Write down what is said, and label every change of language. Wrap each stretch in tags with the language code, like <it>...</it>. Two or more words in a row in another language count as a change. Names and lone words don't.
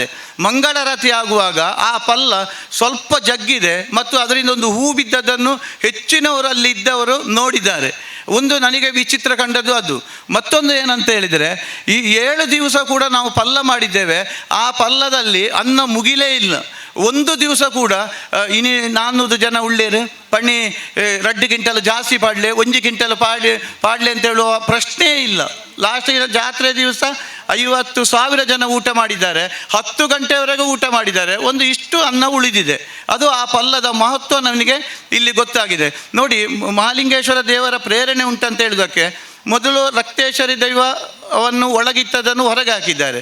<kn>ಮಂಗಳಾರತಿ ಆಗುವಾಗ ಆ ಪಲ್ಲ ಸ್ವಲ್ಪ ಜಗ್ಗಿದೆ ಮತ್ತು ಅದರಿಂದ ಒಂದು ಹೂ ಬಿದ್ದದ್ದನ್ನು ಹೆಚ್ಚಿನವರು ಅಲ್ಲಿ ಇದ್ದವರು ನೋಡಿದ್ದಾರೆ. ಒಂದು ನನಗೆ ವಿಚಿತ್ರ ಕಂಡದ್ದು ಅದು. ಮತ್ತೊಂದು ಏನಂತ ಹೇಳಿದರೆ, ಈ 7 ದಿವಸ ಕೂಡ ನಾವು ಪಲ್ಲ ಮಾಡಿದ್ದೇವೆ, ಆ ಪಲ್ಲದಲ್ಲಿ ಅನ್ನ ಮುಗಿಲೇ ಇಲ್ಲ. ಒಂದು ದಿವಸ ಕೂಡ</kn> <tcy>ಇನಿ 400 ಜನ ಉಳ್ಳೇರು ಪಣ್ಣಿ 2 ಕ್ವಿಂಟಲ್ ಜಾಸ್ತಿ ಪಾಡ್ಲೆ, 1 ಕ್ವಿಂಟಲ್ ಪಾಡ್ಲೆ</tcy> <kn>ಅಂತ ಹೇಳುವ ಪ್ರಶ್ನೆ ಇಲ್ಲ. ಲಾಸ್ಟ್ ಜಾತ್ರೆ ದಿವಸ 50,000 ಜನ ಊಟ ಮಾಡಿದ್ದಾರೆ, 10 ಗಂಟೆವರೆಗೂ ಊಟ ಮಾಡಿದ್ದಾರೆ. ಒಂದು ಇಷ್ಟು ಅನ್ನ ಉಳಿದಿದೆ. ಅದು ಆ ಪಲ್ಲದ ಮಹತ್ವ ನನಗೆ ಇಲ್ಲಿ ಗೊತ್ತಾಗಿದೆ. ನೋಡಿ, ಮಹಾಲಿಂಗೇಶ್ವರ ದೇವರ ಪ್ರೇರಣೆ ಉಂಟಂತ ಹೇಳೋದಕ್ಕೆ ಮೊದಲು ರಕ್ತೇಶ್ವರಿ ದೈವವನ್ನು ಒಳಗಿಟ್ಟದನ್ನು ಹೊರಗೆ ಹಾಕಿದ್ದಾರೆ.</kn>